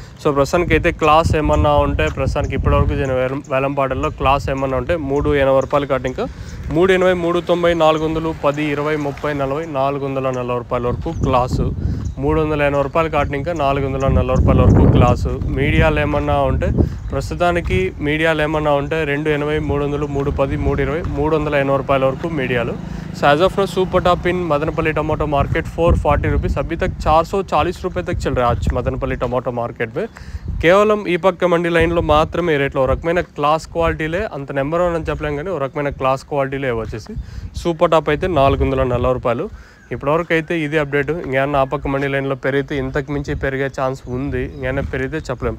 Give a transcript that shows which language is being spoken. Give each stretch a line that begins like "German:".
Telugu: So ప్రస్తుతానికి అయితే class ఏమన్నా ఉంటే ప్రస్తుతానికి ఇప్పటివరకు వేలం పాటల్లో క్లాస్ ఏమన్నా ఉంటే 380 రూపాయలు కాటు ఇంకా 380, 390, 400, 10, 20, 30, 40, 440 రూపాయల వరకు క్లాసు. 380 రూపాయలు కాటు ఇంకా 440 రూపాయల వరకు క్లాసు. మీడియాలు ఏమన్నా ఉంటే ప్రస్తుతానికి 280, 300, 310, 320, 380 రూపాయల వరకు మీడియాలు.
Hindi: So
English: as of now super top in Madanapalle tomato market 440 rupees
Hindi: अभी तक 440 रुपये तक चल रहा है आज मदनपल्ली टमाटो मार्केट में.
Telugu: కేవలం ఈ పక్క మండి లైన్లో మాత్రమే రేట్లో ఒక రకమైన క్లాస్ క్వాలిటీలే, అంత నెంబర్ వన్ అని చెప్పలేం కానీ ఒక రకమైన క్లాస్ క్వాలిటీలే వచ్చేసి సూపర్ టాప్ అయితే 440 రూపాయలు. ఇప్పటివరకు అయితే ఇది అప్డేట్. ఇంకేమన్నా ఆ పక్క మండి లైన్లో పెరిగితే ఇంతకు మించి పెరిగే ఛాన్స్ ఉంది. ఇంకేమైనా పెరిగితే చెప్పలేము.